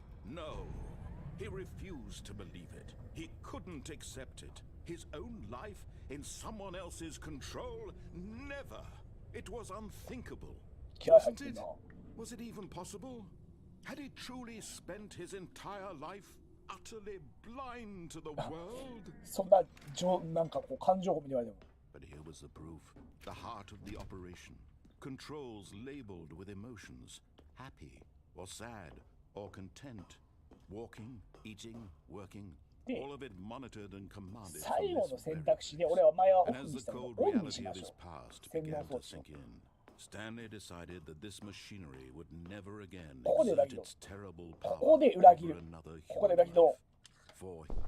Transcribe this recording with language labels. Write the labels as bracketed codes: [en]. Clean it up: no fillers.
[en] No, he refused to believe it. He couldn't accept it. His own life in someone else's control? Never. It was unthinkable, wasn't it? Was it even possible? Had he truly spent his entire life utterly blind to the world? [ja] そんななんかこう感情込みに言われても。 [en] But here was the proof. The heart of the operation. Controls labeled with emotions. Happy or sad or content. Walking, eating, working. All of it monitored and commanded from this very place. And as the cold reality of his past began to sink in, Stanley decided that this machinery would never again exert its terrible power over another human life. For...